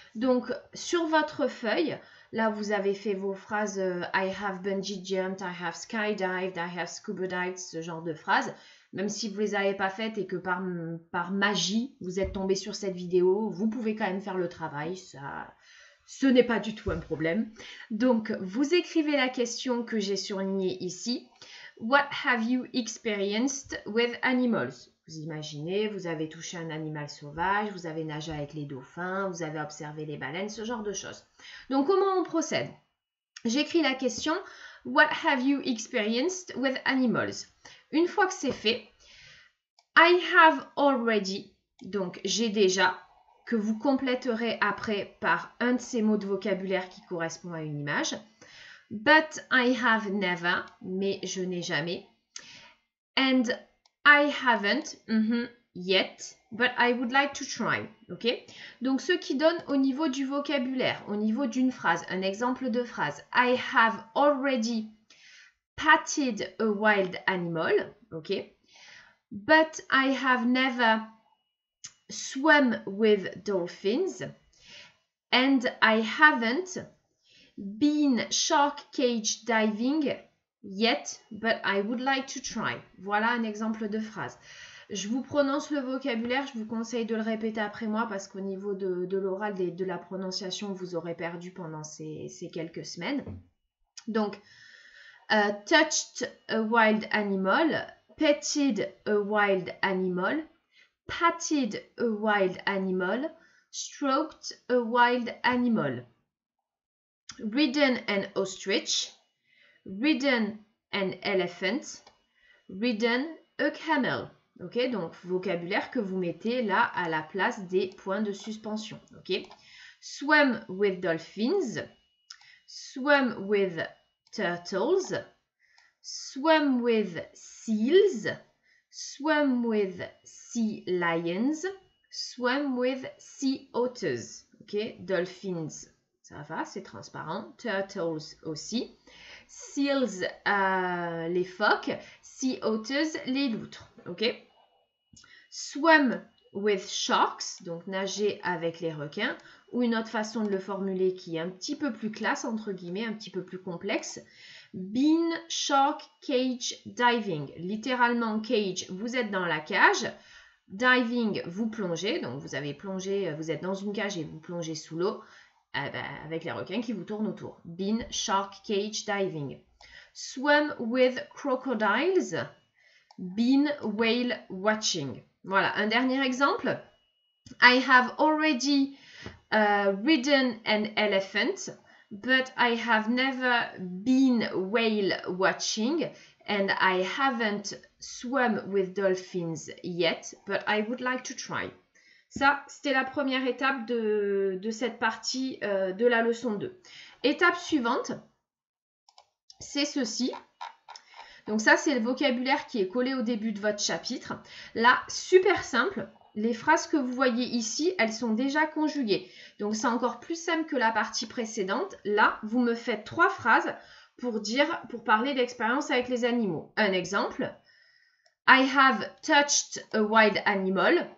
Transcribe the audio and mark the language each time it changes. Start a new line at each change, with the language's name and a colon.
French: Donc, sur votre feuille, là, vous avez fait vos phrases
English: I have bungee jumped, I have skydived, I have scuba dived,
French: ce genre de phrases. Même si vous ne les avez pas faites et que par magie, vous êtes tombé sur cette vidéo, vous pouvez quand même faire le travail. Ce n'est pas du tout un problème. Donc, vous écrivez la question que j'ai surlignée ici.
English: What have you experienced with animals?
French: Vous imaginez, vous avez touché un animal sauvage, vous avez nagé avec les dauphins, vous avez observé les baleines, ce genre de choses. Donc, comment on procède? J'écris la question
English: What have you experienced with animals?
French: Une fois que c'est fait,
English: I have already,
French: donc j'ai déjà, que vous compléterez après par un de ces mots de vocabulaire qui correspond à une image.
English: But I have never,
French: mais je n'ai jamais.
English: And I haven't, yet, but I would like to try. Ok?
French: Donc, ce qui donne au niveau du vocabulaire, au niveau d'une phrase, un exemple de phrase.
English: I have already patted a wild animal. Ok? But I have never swum with dolphins. And I haven't been shark cage diving yet, but I would like to try.
French: Voilà un exemple de phrase. Je vous prononce le vocabulaire, je vous conseille de le répéter après moi parce qu'au niveau de l'oral et de la prononciation, vous aurez perdu pendant ces quelques semaines.
English: Donc, touched a wild animal, petted a wild animal, patted a wild animal, stroked a wild animal. Ridden an ostrich, ridden an elephant, ridden a camel.
French: Ok, donc vocabulaire que vous mettez là à la place des points de suspension.
English: Ok, swim with dolphins, swim with turtles, swim with seals, swim with sea lions, swim with sea otters.
French: Ok, dolphins. Ça va, c'est transparent. Turtles aussi. Seals, les phoques. Sea otters, les loutres. Ok.
English: Swim with sharks,
French: donc nager avec les requins. Ou une autre façon de le formuler qui est un petit peu plus classe, entre guillemets, un petit peu plus complexe.
English: Been shark cage diving.
French: Littéralement, cage, vous êtes dans la cage. Diving, vous plongez. Donc, vous avez plongé, vous êtes dans une cage et vous plongez sous l'eau. Avec les requins qui vous tournent autour.
English: Been shark cage diving. Swim with crocodiles. Been whale watching.
French: Voilà, un dernier exemple.
English: I have already ridden an elephant, but I have never been whale watching, and I haven't swum with dolphins yet, but I would like to try.
French: Ça, c'était la première étape de cette partie de la leçon 2. Étape suivante, c'est ceci. Donc ça, c'est le vocabulaire qui est collé au début de votre chapitre. Là, super simple, les phrases que vous voyez ici, elles sont déjà conjuguées. Donc c'est encore plus simple que la partie précédente. Là, vous me faites 3 phrases pour parler d'expérience avec les animaux. Un exemple.
English: I have touched a wild animal.